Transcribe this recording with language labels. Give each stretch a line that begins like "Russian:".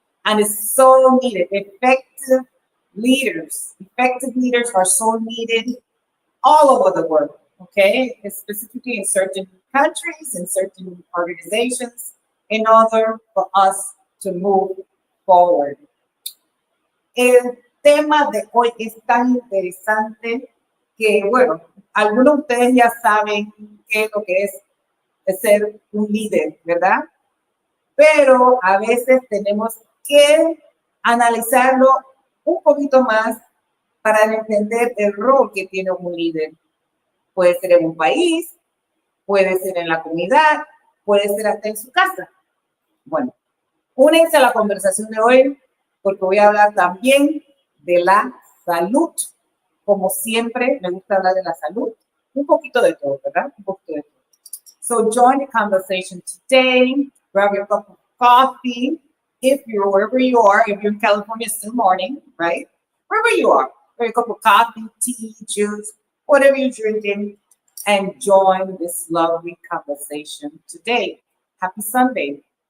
English: And it's so needed. Effective leaders are so needed all over the world. Okay, specifically in certain countries, in certain organizations, in order for us to move forward.
Spanish: El tema de hoy es tan interesante que, bueno, algunos de ustedes ya saben qué es lo que es ser un líder, ¿verdad? Pero a veces tenemos que analizarlo un poquito más para entender el rol que tiene un líder. Puede ser en un país, puede ser en la comunidad, puede ser hasta en su casa. Bueno, únense a la conversación de hoy porque voy a hablar también de la salud. Como siempre, me gusta hablar de la salud. Un poquito de todo, ¿verdad? Un poquito de todo.
English: So join the conversation today. Grab your cup of coffee. If you're wherever you are, if you're in California, it's still morning, right? Wherever you are, grab a cup of coffee, tea, juice, whatever you're drinking, and join this lovely conversation today. Happy Sunday.